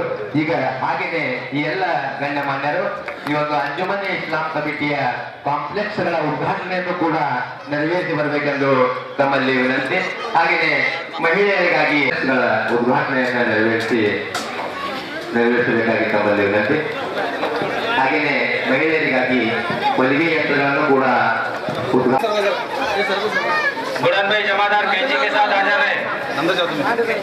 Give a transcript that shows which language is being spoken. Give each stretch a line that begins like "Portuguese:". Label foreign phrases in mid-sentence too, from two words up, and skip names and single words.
Kannada: ಈಗ ಹಾಗೆಯೇ ಈ ಎಲ್ಲ ಗಣ್ಯಮಾನ್ಯರು ಈ ಒಂದು ಅಂಜುಮನ್ ಇಸ್ಲಾಂ ಕಮಿಟಿಯ ಕಾಂಪ್ಲೆಕ್ಸ್ಗಳ ಉದ್ಘಾಟನೆಯನ್ನು ಕೂಡ ನೆರವೇರಿಸಿ ಬರಬೇಕೆಂದು ತಮ್ಮಲ್ಲಿ ವಿನಂತಿ. ಹಾಗೆಯೇ ಮಹಿಳೆಯರಿಗಾಗಿ ಉದ್ಘಾಟನೆಯನ್ನು ನೆರವೇರಿಸಬೇಕಾಗಿ ತಮ್ಮಲ್ಲಿ ವಿನಂತಿ. ಹಾಗೆಯೇ ಮಹಿಳೆಯರಿಗಾಗಿ ಹೊಲಿಗೆ ಯಂತ್ರಗಳನ್ನು ಕೂಡ
Hindi: बुढ़न भाई जमादार कैंची के साथ आ जा रहे हैं। अंदर जाओ तुम।